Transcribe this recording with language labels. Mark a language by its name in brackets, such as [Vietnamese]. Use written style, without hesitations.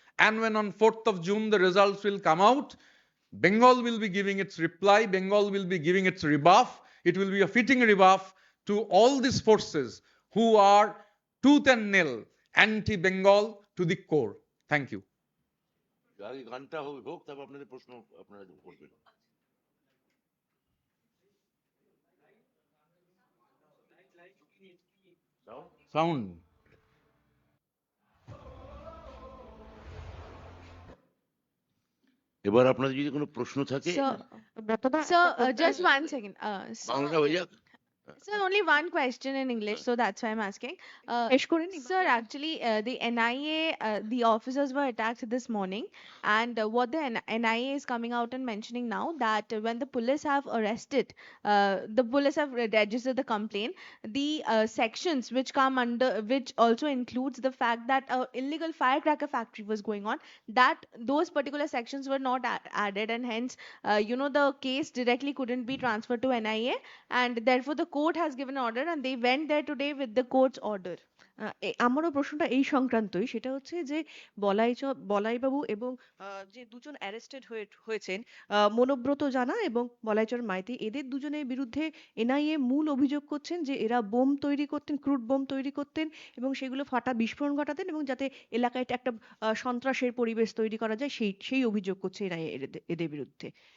[English] And when on 4th of June the results will come out, Bengal will be giving its reply, Bengal will be giving its rebuff. It will be a fitting rebuff to all these forces who are tooth and nail anti-Bengal to the core. Thank you. [Bangla] আগে গানটা হোক তারপর আপনাদের প্রশ্ন আপনারা করবেন। [English] Sound. [Bangla] এবার আপনাদের যদি কোনো প্রশ্ন থাকে [English] So, just one second. [Bangla] বাংলাটা হয়ে যাক। [English] Sir, only one question in English, so that's why I'm asking. Sir, actually, the NIA, the officers were attacked this morning, and what the NIA is coming out and mentioning now that when the police have arrested, the police have registered the complaint, the sections which come under, which also includes the fact that illegal firecracker factory was going on, that those particular sections were not added, and hence, the case directly couldn't be transferred to NIA, and therefore the court has given order and they went there today with the court's order. [Bangla] আমারও প্রশ্নটা এই সংক্রান্তই, সেটা হচ্ছে যে বলাইবাবু এবং যে দুজন arrested হয়েছেন, মনোব্রত জানা এবং বলাইচর মাইতি, এদের দুজনের বিরুদ্ধে এনআইএ মূল অভিযোগ করছেন যে এরা বোম তৈরি করতেন, ক্রুড বোম তৈরি করতেন এবং সেগুলো ফাটা বিস্ফোরণ ঘটাতেন এবং যাতে এলাকায় একটা সন্ত্রাসের পরিবেশ তৈরি করা যায়, সেই অভিযোগ করছে এনআইএ এদের বিরুদ্ধে।